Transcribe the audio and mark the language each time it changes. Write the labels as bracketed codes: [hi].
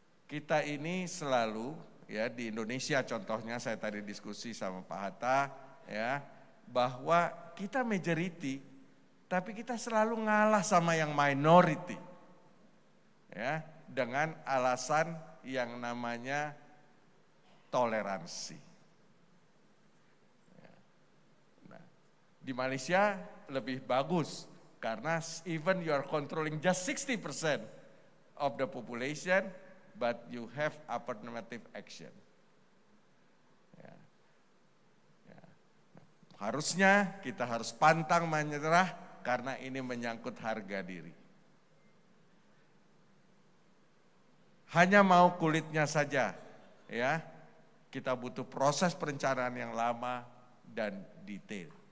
[id] Kita ini selalu, ya, di Indonesia contohnya saya tadi diskusi sama Pak Hatta, ya, bahwa kita majority tapi kita selalu ngalah sama yang minority, ya, dengan alasan yang namanya toleransi. Ya. Nah, di Malaysia lebih bagus karena [en] even you are controlling just 60% of the population, but you have affirmative action. [id] Ya. Ya. Harusnya kita harus pantang menyerah karena ini menyangkut harga diri. Hanya mau kulitnya saja, ya. Kita butuh proses perencanaan yang lama dan detail.